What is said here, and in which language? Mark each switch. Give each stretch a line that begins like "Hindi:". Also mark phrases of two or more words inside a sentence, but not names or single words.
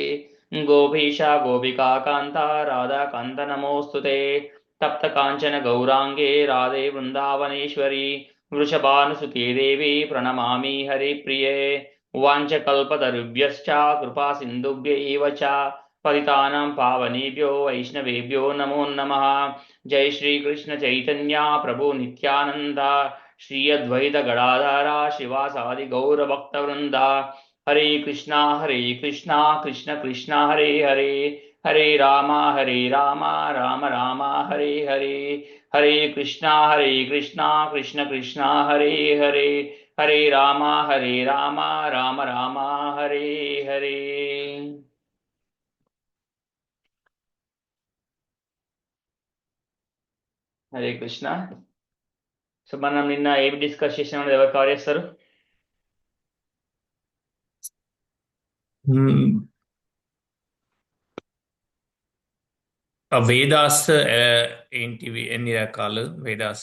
Sanskrit: గోపీశ గోపికా కాంత రాధాకాంత నమోస్తుతే తప్త కాంచన గౌరాంగే రాధే వృందావనేశ్వరి వృషభానుసుతే దేవి ప్రణమామి హరిప్రియే వాంఛకల్పతరుభ్యశ్చ కృపా సింధుభ్యైవ చ పతితానాం పావనేభ్యో వైష్ణవేభ్యో నమో నమః జై శ్రీకృష్ణ చైతన్య ప్రభు నిత్యానంద శ్రీ అద్వైత గడాధార శివాసాది గౌరభక్తవృంద హరే కృష్ణ కృష్ణ కృష్ణ హరే హరే హరే రామ రామ రామ హరే హరే హరే కృష్ణ కృష్ణ కృష్ణ హరే హరే హరే రామ రామ రామ హరే హరే. హరే కృష్ణ.
Telugu: సో మనం నిన్న ఏమి డిస్కస్ చేసినామో ఎవరు కవర్ చేస్తారు? వేదాస్ ఏంటివి, ఎన్ని రకాలు వేదాస్?